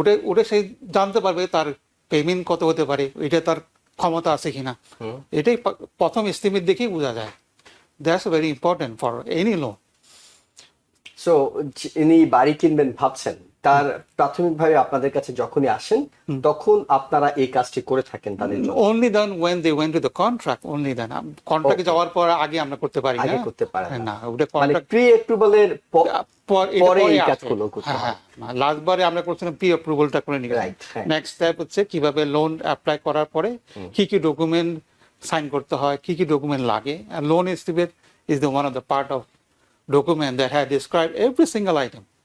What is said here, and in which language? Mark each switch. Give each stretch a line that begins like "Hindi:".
Bangla: ওটা সেই জানতে পারবে তার পেমেন্ট কত হতে পারে, এটা তার ক্ষমতা আছে কিনা। এটাই প্রথম এস্টিমেট দেখেই বোঝা যায়।
English: That's very important for any loan.
Bangla: So ইনি বাড়ি কিনবেন ভাবছেন, তার প্রাথমিকভাবে আপনাদের কাছে যখনই আসেন তখন আপনারা এই কাজটি করে থাকেন তাদের জন্য?
English: only then when they went to the contract, only then
Bangla: কন্ট্রাক্টে যাওয়ার পর আগে আমরা করতে পারি না। আগে করতে পারেন না, ওটা মানে কন্ট্রাক্ট প্রি অ্যাপ্রুভালের পরে এই কাজগুলো করতে হয়। লাস্টবারে আমরা করছিলাম প্রি অ্যাপ্রুভালটা করে নিয়ে। নেক্সট স্টেপ হচ্ছে কিভাবে লোন অ্যাপ্লাই করার পরে কি কি ডকুমেন্ট সাইন করতে হয়, কি কি ডকুমেন্ট লাগে।
English: আর loan estimate is the one of the part of document that had described every single item.